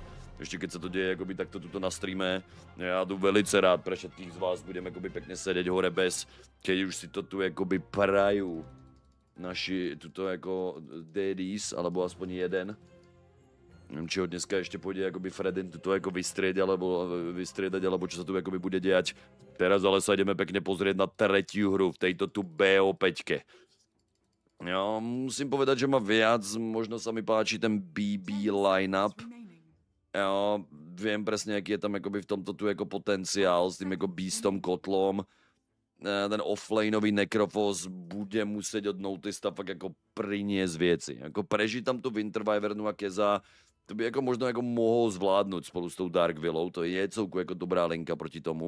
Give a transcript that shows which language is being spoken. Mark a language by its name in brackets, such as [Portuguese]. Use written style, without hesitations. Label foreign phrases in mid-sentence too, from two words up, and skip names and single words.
[Slovak] Ještě keď se to děje jakoby takto tuto na streame, já jdu velice rád pre všetkých z vás, budem jakoby pekne sedět hore bez, keď už si to tu jakoby prajú naši tuto jako DDs, alebo aspoň jeden. [Czech] Nevím, či ho dneska ještě půjde jakoby Fredin tuto jako vystřídat, [Slovak] alebo čo sa tu jakoby bude dějať. Teraz ale sa ideme pekne pozrieť na tretiu hru v tejto tu BO5. Jo, musím povedať, že ma viac, možno sa mi páči ten BB line-up. Jo, viem presne, jaký je tam jakoby v tomto tu jako potenciál s tým jako Beastom, Kotlom. Ten offlaneový Necrophos bude muset od Notista fakt jako priniesť věci. Jako prežiť tam tu Winter Wyvernu a Keza, to by jako možno jako mohol zvládnout spolu s tou Dark Willou, to je celku jako dobrá linka proti tomu.